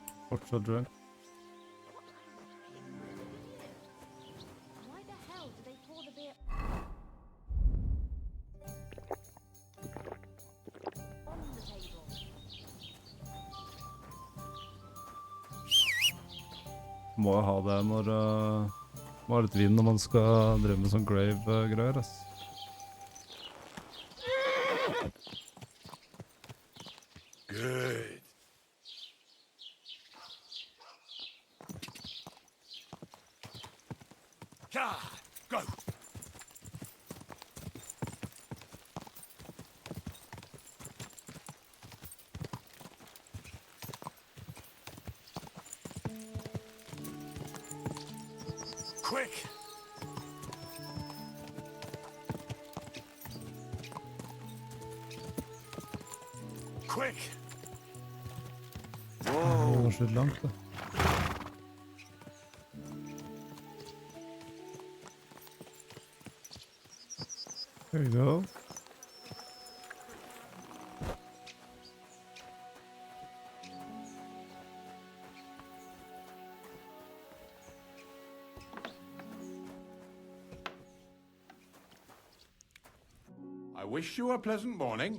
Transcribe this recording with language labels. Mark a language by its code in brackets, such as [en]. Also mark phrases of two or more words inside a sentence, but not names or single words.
[no] Fortsatt drunk. [en] Why the hell do they pour the beer on the table? [no] Må jo ha det når må ha litt vin når man skal drive med sånn grave-greier, ass. [en] Good. Go. Quick. Quick. [no] Det var så langt, da. [en] There you go. I wish you a pleasant morning.